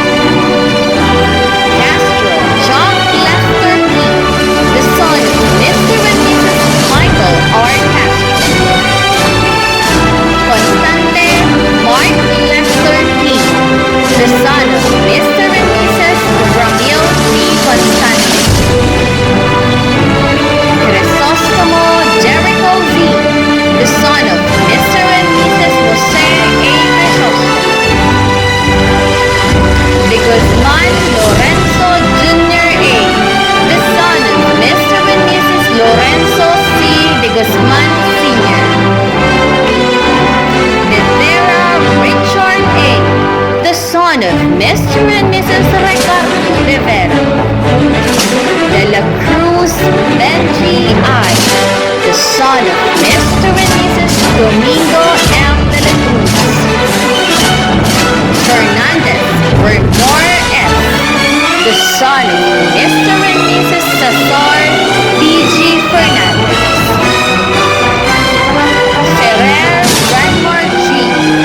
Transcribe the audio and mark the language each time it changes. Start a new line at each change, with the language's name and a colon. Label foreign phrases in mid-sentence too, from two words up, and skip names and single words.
English: Castro John Lester P., the son of Mr. and Mrs. Michael R. Castro. Constante Mark Lester P., the son of Mr. and Mrs. Ramil C. Constante. Crisostomo Jericho Z., the son of Mr. and Mrs. Jose A. Crisostomo. De Guzman Lorenzo Jr. A., the son of Mr. and Mrs. Lorenzo C. De Guzman Sr. De Vera Richard A., the son of Mr. and Mrs. Ricardo De Vera. De La Cruz Benji I., the son of Mr. and Mrs. Domingo M. De La Cruz. Fernandez Bermore F., the son of Mr. and Mrs. Cesar B.G. Fernandez. Ferrer Redmore G.,